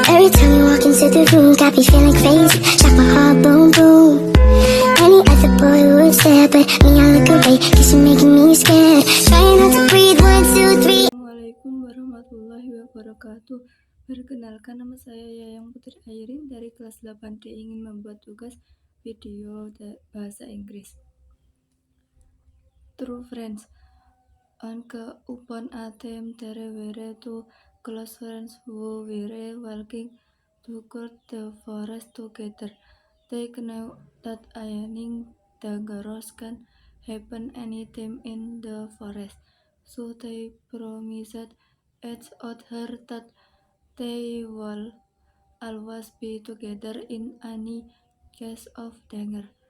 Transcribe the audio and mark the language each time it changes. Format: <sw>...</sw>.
<en>time you walk into the room, got me feeling crazy, shot my heart boom boom. Any other boy would stare, but me I look away, cause you're making me scared. Trying not to breathe, 1, 2, 3.</en> <ar>Assalamualaikum warahmatullahi wabarakatuh.</ar> <id>Perkenalkan, nama saya Yayang Putri Airin dari kelas 8D, ingin membuat tugas video bahasa Inggris.</id> <en>True friends. Upon a time there were two close friends who were walking through the forest together. They knew that anything dangerous can happen anytime in the forest, so they promised each other that they will always be together in any case of danger.</en>